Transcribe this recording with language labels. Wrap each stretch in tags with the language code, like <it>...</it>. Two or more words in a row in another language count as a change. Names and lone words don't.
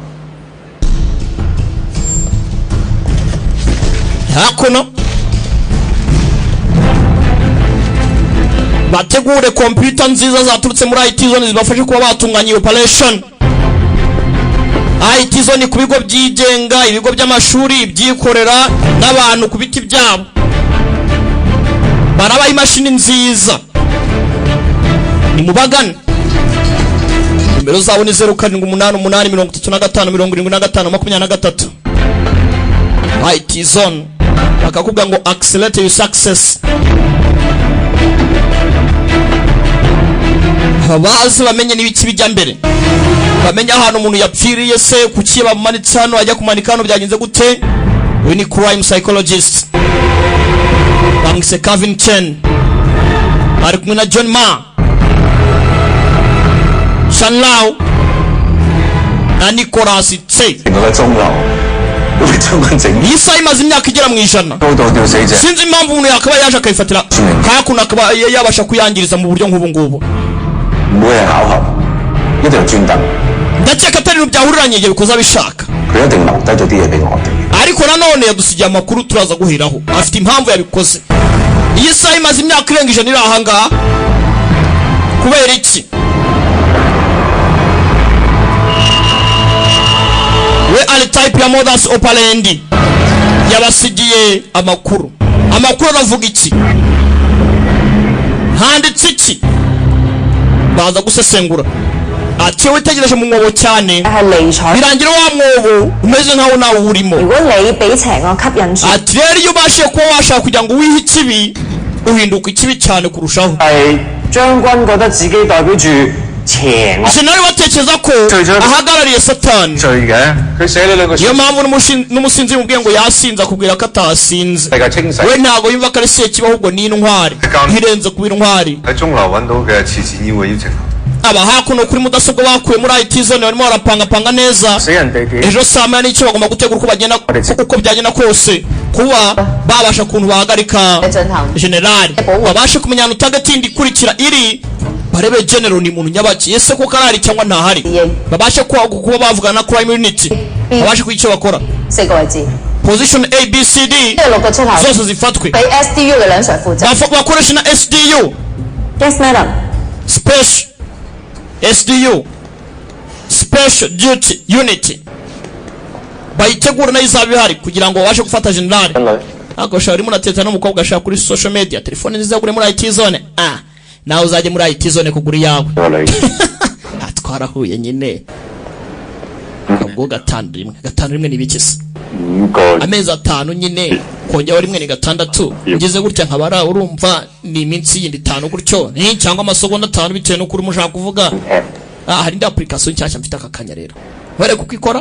<rw>hakuno bategure kompiyuta nziza zaturutse muri IT zone zibafashe kuba batunganya iyi operation IT zone ku bigo byigenga ibigo by'amashuri byikorera n'abantu ku biti byabo baraba imashini nziza ni mubagana nimero zabo ni 0788357573 IT zone bakakubwira ngo</rw> <en>accelerate your success</en> <rw>abazi bamenye n'ibiki bijya mbere bamenya ahantu umuntu yapfiriye se kuki bamanitse hano ajya kumanika hano byagenze gute we ni</rw> <en>crime psychologist</en> <rw>bamwise Kevin Chen ari kumwe na John Ma Shan Lau na Nicholas Tse</rw> <yue>成個鐘樓都俾將軍整，</yue> <rw>iyi saha imaze imyaka igera mu ijana</rw> <yue>高度吊死者，</yue> <rw>sinzi impamvu umuntu yakaba yaje akayifatira kakuno akaba yabasha kuyangiriza mu buryo nk'ubu ngubu</rw> <yue>唔會係巧合，一定係專登，</yue> <rw>ndakeka atari ibintu byahuriranye igihe bikoze abishaka</rw> <yue>佢一定留低咗啲嘢俾我哋。</yue> <rw>ariko nanone yadusigiye amakuru turaza guheraho afite impamvu yabikoze iyi saha imaze imyaka irenga ijana iri ahangaha kubera iki we ari type ya</rw> <la>modus operandi</la> <rw>yabasigiye amakuru aravuga iki handitse iki baza gusesengura ati wowe tegereje mu mwobo cyane</rw> <yue>係理財。</yue> <rw>birangira wa mwobo umeze nkaho nawe urimo</rw> <yue>如果你俾邪惡吸引住，</yue> <rw>ati rero iyo ubashije kuba washaka kugira ngo wihe ikibi uhinduka ikibi cyane kurushaho</rw> <yue>係將軍覺得自己代表住邪惡</yue> <rw>sinari watekereza ko ahagarariye satani</rw> <yue>罪嘅，佢寫咗兩個</yue> <rw>niyo mpamvu n'umusinzi mubwiye ngo yasinze akubwira ko atasinze</rw> <yue>世界清洗</yue> <rw>we ntabwo yumva ko ari sekibi ahubwo ni intwari irenze kuba intwari</rw> <yue>喺鐘樓揾到嘅慈善議會邀請函。</yue> <rw>aba hakuno kuri mudasobwa bakuye muri IT zone barimo barapangapanga neza</rw> <yue>死人地點</yue> <rw>ejo saa moya n'icyo bagomba gutegura uko byagenda kose kuba babasha ukuntu bahagarika generali babashe kumenya ahantu tagatinda ikurikira iri barebe general ni muntu nyabaki ese ko karari cyangwa ntahari babashe kuba bavugana na</rw> <en>crime unity</en> <rw>babashe kugira icyo bakora</rw> <yue>4 個位置，</yue> <en>position A B C D</en> <yue>呢6個出口</yue> <rw>zose zifatwe</rw> <yue>俾 SDU 嘅梁 Sir 負責。</yue> <rw>bakoresha na SDU</rw> <en>Yes madam。 special SDU special duty unit</en> <rw>bayitegura nayo izaba ihari kugira ngo babashe gufata generali ako shaka urimo urateta n'umukobwa ashaka kuri</rw> <en>social media</en> <rw>telefone nziza gure muri IT zone nawe uzajye muri IT zone kugura iyawe twarahuye nyine kabwo gatanu rimwe n'ibikisi amezi 5 nyine kongera rimwe ni 6 ngeze gutya nkabara urumva ni iminsi yindi 5 gutyo cyangwa amasegonda 5 bitewe no kuri mushaka kuvuga hari indi application nshyashya mfite aka kanya rero were kuko ikora</rw>